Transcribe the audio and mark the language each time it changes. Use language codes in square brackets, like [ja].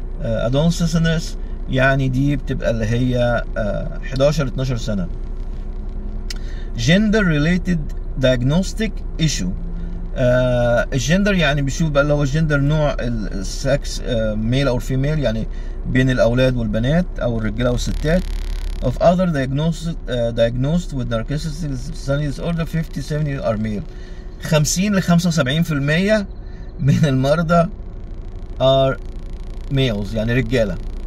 [ar] ادولسنس يعني دي بتبقى اللي هي 11 12 سنه. [en] gender related diagnostic issue. [ar] الجندر يعني بيشوف بقى اللي هو الجندر نوع السكس، ميل او فيميل، يعني بين الاولاد والبنات او الرجاله والستات. [en] of other diagnosed with narcissistic personality disorder 50-70 are male. [ar] 50 ل 75% من المرضى [en] are males، [ar] يعني رجاله.